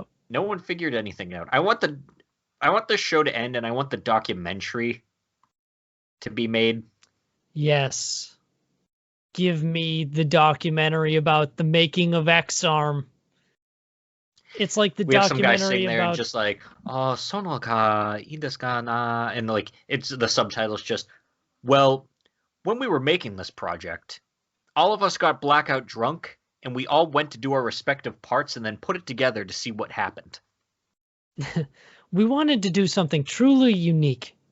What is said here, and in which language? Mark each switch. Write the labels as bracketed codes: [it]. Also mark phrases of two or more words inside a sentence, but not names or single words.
[en] No one figured anything out. I want the show to end, and I want the documentary to be made. Yes. Give me the documentary about the making of X-Arm. It's like the documentary about... We have some guy sitting there and just like, [ja] oh, その か いい です か な? [en] And like, it's the subtitles just, well, when we were making this project, all of us got blackout drunk, and we all went to do our respective parts and then put it together to see what happened. We wanted to do something truly unique.